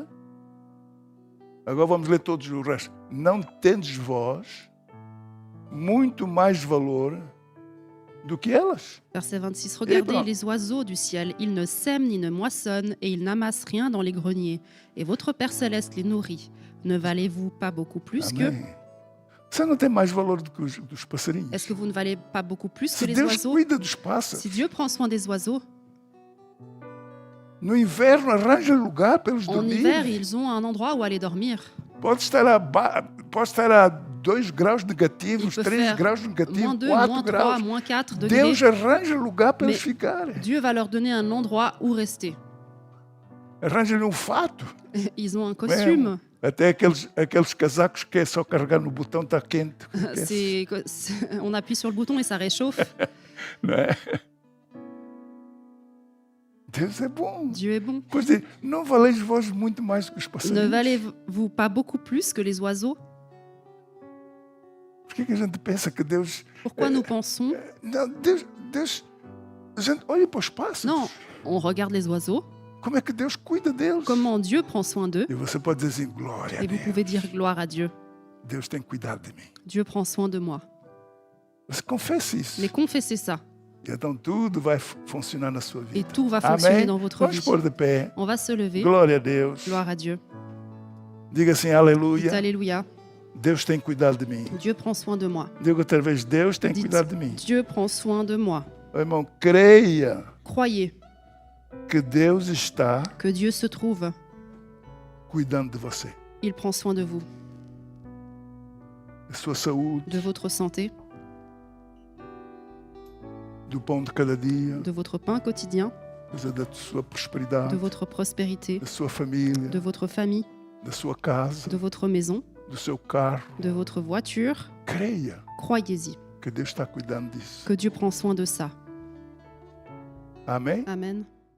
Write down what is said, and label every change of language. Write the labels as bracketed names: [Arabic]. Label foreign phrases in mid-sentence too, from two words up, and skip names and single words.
[Portuguese] Agora vamos ler todos o resto. Não tendes vós muito mais valor do que elas? [French] Verset 26. Regardez ben- les oiseaux du ciel. Ils ne sèment ni ne moissonnent et ils n'amassent rien dans les greniers. Et votre Père céleste les nourrit. Ne valez-vous pas beaucoup plus que... [Portuguese] Amém. Você não tem mais valor do que dos passarinhos? [French] Est-ce que vous ne valez pas beaucoup plus que [Portuguese] Se [French] les [Portuguese] Deus [French] oiseaux? [Portuguese] cuida dos pássaros, [French] Si Dieu prend soin des oiseaux, [Portuguese] no inverno arranja lugar para eles [French] en hiver, [Portuguese] dormirem. [French] ils ont un endroit où aller dormir. [Portuguese] Pode estar a 2 graus negativos, [French] Il peut [Portuguese] 3 [French] faire [Portuguese] graus [French] Moins [Portuguese] negativos, [French] 2, [Portuguese] 4 [French] moins 3, [Portuguese] graus. [French] moins 4 degrés. [Portuguese] Deus arranja lugar para [French] Mais [Portuguese] eles ficarem. [French] Dieu va leur donner un endroit où rester. [Portuguese] Arranja-lhe um fato. [French] Ils ont un costume. [Portuguese] Até aqueles casacos que é só carregar no botão, está quente. [French] On appuie sur le bouton et ça réchauffe. [Portuguese] Não é? Deus é bom. [French] Dieu est bon. [Portuguese] Pois é, não valeis vós muito mais que os [French] Ne [Portuguese] passarinhos? [French] valez-vous pas beaucoup plus que les oiseaux? [Portuguese] Por que a gente pensa que Deus... [French] Pourquoi nous pensons? [Portuguese] Não, Deus... A gente olha para os pássaros. [French] Non, on regarde les oiseaux, [Portuguese] Como é que Deus cuida deles? [French] comment Dieu prend soin d'eux, [Portuguese] E você pode dizer assim, glória a [French] et vous [Portuguese] Deus. [French] pouvez dire gloire à Dieu. [Portuguese] Deus tem cuidado de mim. [French] Dieu prend soin de moi. [Portuguese] Você confessa isso. [French] Mais confessez ça, [Portuguese] E então tudo vai funcionar na sua [French] et [Portuguese] vida. [French] tout va fonctionner [Portuguese] Amém? [French] dans votre [Portuguese] Vamos [French] vie. [Portuguese] pôr de pé. [French] On va se lever. [Portuguese] Glória a Deus. [French] Gloire à Dieu. [Portuguese] Diga assim, [French] Dites [Portuguese] aleluia. [French] Alléluia. [Portuguese] Deus tem cuidado de mim. [French] Dieu prend soin de moi. [Portuguese] Diga outra vez, Deus tem [French] Dites, [Portuguese] cuidado de mim. [French] Dieu prend soin de moi. [Portuguese] Meu irmão, creia [French] Croyez [Portuguese] que Deus está [French] que Dieu se trouve. [Portuguese] cuidando de você. [French] Il prend soin de vous, [Portuguese] Da sua saúde, [French] de votre santé, [Portuguese] do pão de cada dia, [French] de votre pain quotidien, [Portuguese] da sua [French] de [Portuguese] prosperidade, [French] votre prospérité, [Portuguese] da sua família, [French] de votre famille, [Portuguese] da sua casa, [French] de votre maison, [Portuguese] do seu carro. [French] de votre voiture. [Portuguese] Creia [French] Croyez-y [Portuguese] que Deus está cuidando disso. [French] que Dieu prend soin de ça. [Portuguese] Amém? [French] Amen.